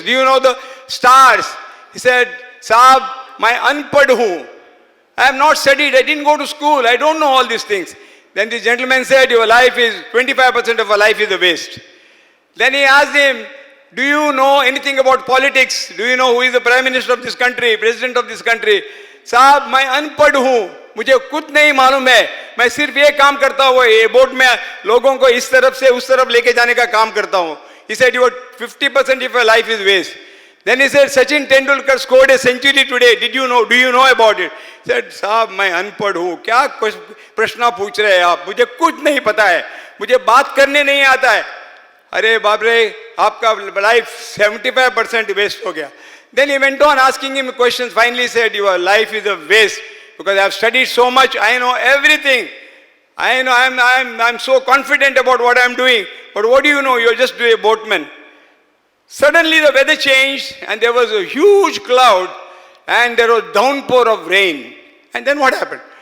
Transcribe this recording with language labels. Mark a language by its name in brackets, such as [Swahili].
[English] Do you know the stars? He said, Saab, [Hindi] my unpad hu. [English] I have not studied. I didn't go to school. I don't know all these things. Then the gentleman said, your life is, 25% of your life is a waste. Then he asked him, do you know anything about politics? Do you know who is the Prime Minister of this country, President of this country? [Hindi] Saab, मैं अनपढ़ हूँ, मुझे कुछ नहीं मालूम है, मैं सिर्फ ये काम करता हूँ, ये बोट में लोगों को इस तरफ से उस तरफ लेके जाने का काम करता हूँ. [English] He said, your 50% of your life is waste. Then he said, Sachin Tendulkar scored a century today. Do you know about it? He said, [Hindi] साहब मैं अनपढ़ हूँ, क्या प्रश्न पूछ रहे हैं आप? मुझे कुछ नहीं पता है, मुझे बात करने नहीं आता है. अरे बाप रे, आपका life 75% waste हो गया. [English] Then he went on asking him questions. Finally said, your life is a waste because I have studied so much. I know everything. I know I'm so confident about what I'm doing. But what do you know? You're just a boatman. Suddenly the weather changed and there was a huge cloud and there was downpour of rain. And then what happened?